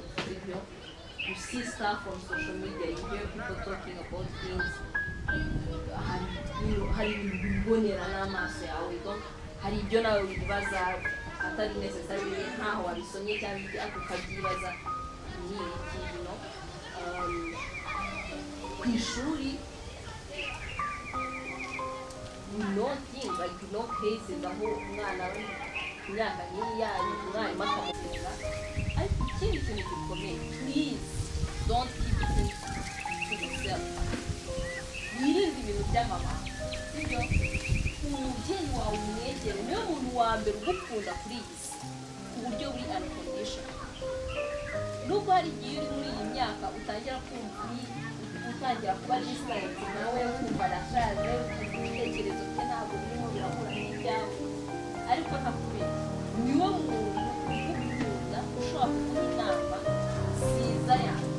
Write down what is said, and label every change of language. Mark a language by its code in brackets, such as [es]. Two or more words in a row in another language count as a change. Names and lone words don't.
[en] You see stuff on social media, you hear people talking about things [rw] hari ibibonera n'amaso yawe hari ibyo nawe wibaza atari necessary nkaho wabisomye cyangwa ako ukabyibaza ni iki ku ishuri [en] no thing like no cases [rw] aho umwana we imyaka nk'iya umwarimu akamutera ariko ikindi kintu gikomeye [en] please don't keep it to yourself [rw] wirinde ibintu by'amabanga sibyo umubyeyi wawe umwegere niwe muntu wa mbere ugukunda kuri iyi si ku buryo buri unconditional nubwo hari igihe uri muri iyi myaka utangira kumva utangira kuba distant nawe kumva arashaje ibitekerezo bye ntabwo birimo birahura n'ibyawe ariko ntakubera niwe muntu ugukunda ushobora kuguha inama nziza yawe